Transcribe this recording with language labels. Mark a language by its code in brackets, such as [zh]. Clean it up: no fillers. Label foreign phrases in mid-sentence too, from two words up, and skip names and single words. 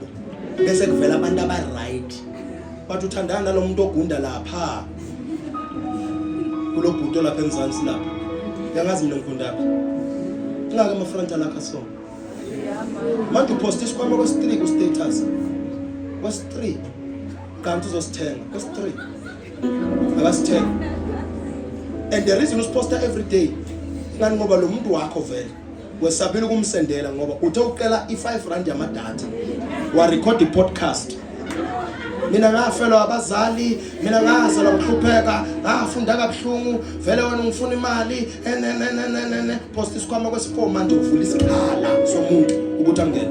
[zu] Bese kuvela abantu aba-right. Bathi uthandana nalo muntu ogunda lapha. Kulo bhuto lapha eMzansi lapha. Yangazi mina ngikundaphi. Ngake ama-friend alakha so. Manje uposta isikhwama kwesi-3 ku-status. Kwesi-3. Kanti uzosithenga. Kwesi-3. Akasithenga. [en] And the reason [zu] usiposta [en] every day [zu] ngani ngoba lo muntu wakho vele wesabela ukumsendela ngoba uthe uqela i5 yamadatha wa record i-podcast. Mina ngafelwa abazali, mina ngazalwa ngihlupheka, ngafunda kabuhlungu, vele wena ngifuna imali post isikhwama kwesi4 manje uvula isikhala somuntu ukuthi angene.